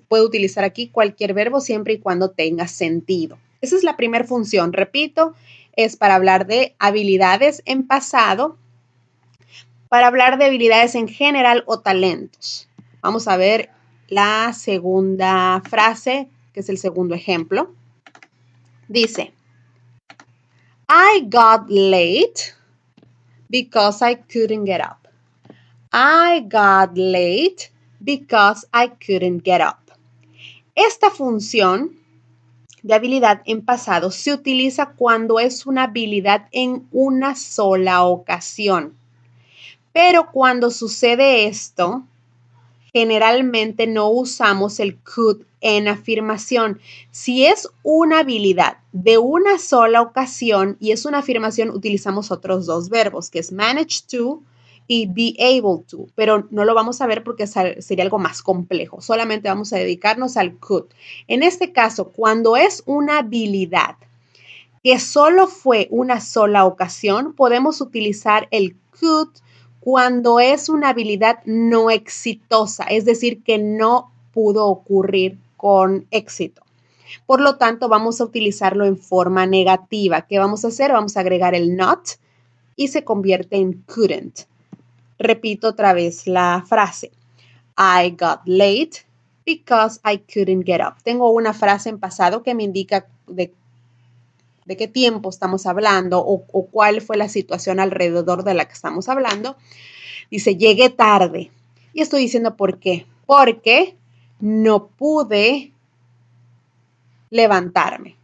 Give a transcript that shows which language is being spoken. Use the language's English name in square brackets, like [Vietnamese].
[Spanish] Puedo utilizar aquí cualquier verbo siempre y cuando tenga sentido. Esa es la primera función. Repito, es para hablar de habilidades en pasado, para hablar de habilidades en general o talentos. Vamos a ver la segunda frase, que es el segundo ejemplo. Dice, [English] I got late because I couldn't get up. I got late because I couldn't get up. [Spanish] Esta función de habilidad en pasado se utiliza cuando es una habilidad en una sola ocasión. Pero cuando sucede esto, generalmente no usamos el could en afirmación. Si es una habilidad de una sola ocasión y es una afirmación, utilizamos otros dos verbos, que es manage to y be able to, pero no lo vamos a ver porque sería algo más complejo. Solamente vamos a dedicarnos al could. En este caso, cuando es una habilidad que solo fue una sola ocasión, podemos utilizar el could cuando es una habilidad no exitosa, es decir, que no pudo ocurrir con éxito. Por lo tanto, vamos a utilizarlo en forma negativa. ¿Qué vamos a hacer? Vamos a agregar el not y se convierte en couldn't. Repito otra vez la frase. [English] I got late because I couldn't get up. [Spanish] Tengo una frase en pasado que me indica de qué tiempo estamos hablando o cuál fue la situación alrededor de la que estamos hablando. Dice, llegué tarde. Y estoy diciendo por qué. Porque no pude levantarme.